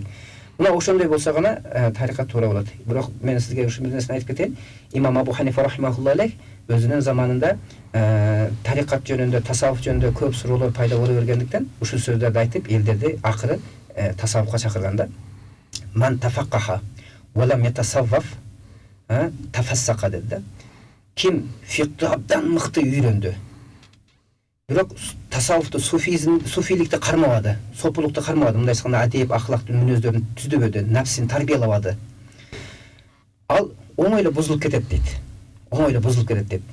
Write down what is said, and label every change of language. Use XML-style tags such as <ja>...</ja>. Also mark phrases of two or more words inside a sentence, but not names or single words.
<ky>Мына ошондой болсо гана тарикат туура болот. Бирок мен сизге ушул нерсени айтып кетейин. Имам Абу Ханифа</ky> <ar>رحمه الله عليه</ar> <ky>өзүнүн заманында тарикат жөнүндө, тасаввуф жөнүндө көп суроолор пайда боло бергендиктен ушул сөздөрдү айтып элдерди акыры тасаввуфка чакырган да.</ky> <ar>من تفقه ولم يتصوف تفسق dedi да.</ar> <ky>Ким фикти абдан мыкты үйрөндү, бирок тасаввуфту, суфиликти кармабады, сопулукту кармабады, мындай айтканда адеп, ахлактын мүнөздөрүн түздөбөдү, нафсин тарбиялабады. Ал оңой эле бузулуп кетет дейт. Оңой эле бузулуп кетет дейт.</ky>